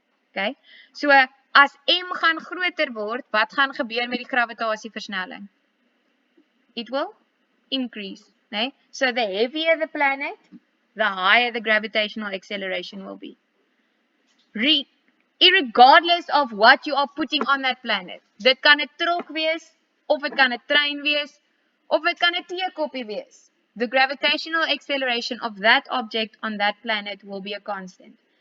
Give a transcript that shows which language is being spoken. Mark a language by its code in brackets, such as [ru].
[af] Okay? So, as m gaan groter word, wat gaan gebeur met die gravitasieversnelling? [en] It will increase. Nee? So, the heavier the planet, the higher the gravitational acceleration will be. Irregardless of what you are putting on that planet. [af] Dit kan 'n trok wees, of dit kan 'n trein wees, of dit kan 'n teekoppie wees. [en] The gravitational acceleration of that object on that planet will be a constant.